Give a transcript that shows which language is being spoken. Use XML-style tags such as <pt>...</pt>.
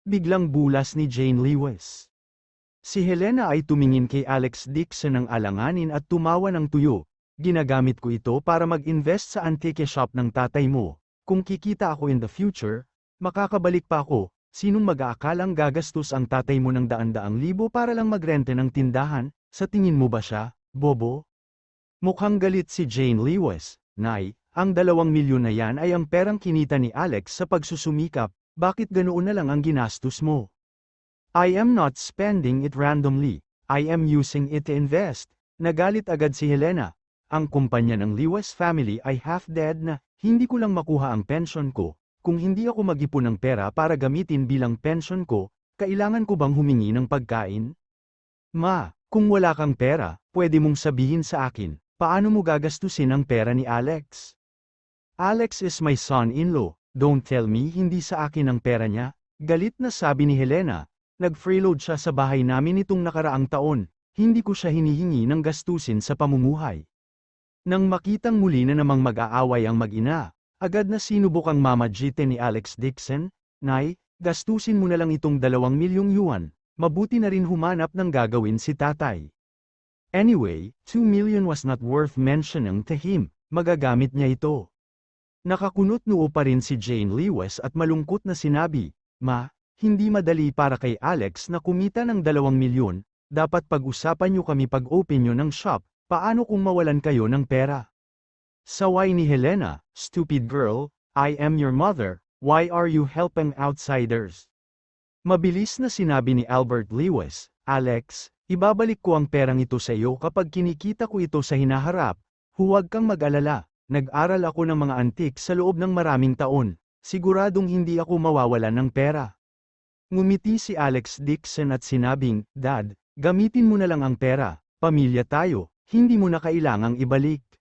<tl>Biglang bulas ni Jane Lewis. Si Helena ay tumingin kay Alex Dixon ng alanganin at tumawa ng tuyo, ginagamit ko ito para mag-invest sa antique shop ng tatay mo, kung kikita ako</tl> <en>in the future,</en> <tl>makakabalik pa ako, sinong mag-aakalang gagastos ang tatay mo ng daan-daang libo para lang magrente ng tindahan, sa tingin mo ba siya, bobo? Mukhang galit si Jane Lewis, Nay, ang 2 milyon na yan ay ang perang kinita ni Alex sa pagsusumikap, bakit ganoon na lang ang ginastos mo?</tl> <en>I am not spending it randomly, I am using it to invest.</en> <tl>Nagalit agad si Helena. Ang kumpanya ng Lewis family ay half-dead na, hindi ko lang makuha ang pension ko, kung hindi ako mag-ipon ng pera para gamitin bilang pension ko, kailangan ko bang humingi ng pagkain? Ma, kung wala kang pera, pwede mong sabihin sa akin, paano mo gagastusin ang pera ni Alex?</tl> <en>Alex is my son-in-law, don't tell me</en> <tl>hindi sa akin ang pera niya, galit na sabi ni Helena. Nag-freeload siya sa bahay namin itong nakaraang taon, hindi ko siya hinihingi ng gastusin sa pamumuhay. Nang makitang muli na namang mag-aaway ang mag-ina, agad na sinubukang mamagitin ni Alex Dixon, Nay, gastusin mo na lang itong 2 milyong yuan, mabuti na rin humanap ng gagawin si tatay.</tl> <en>Anyway, 2 million was not worth mentioning to him,</en> <tl>magagamit niya ito. Nakakunot noo pa rin si Jane Lewis at malungkot na sinabi, Ma, Hindi madali para kay Alex na kumita ng 2 milyon, dapat pag-usapan niyo kami pag-open niyo ng shop, paano kung mawalan kayo ng pera? Saway ni Helena,</tl> <en>"Stupid girl, I am your mother, why are you helping outsiders?"</en> <tl>Mabilis na sinabi ni Albert Lewis, "Alex, ibabalik ko ang perang ito sa iyo kapag kinikita ko ito sa hinaharap. Huwag kang mag-alala, nag-aral ako ng mga antik sa loob ng maraming taon, siguradong hindi ako mawawalan ng pera." Ngumiti si Alex Dixon at sinabing, "Dad, gamitin mo na lang ang pera, pamilya tayo, hindi mo na kailangang ibalik."</tl>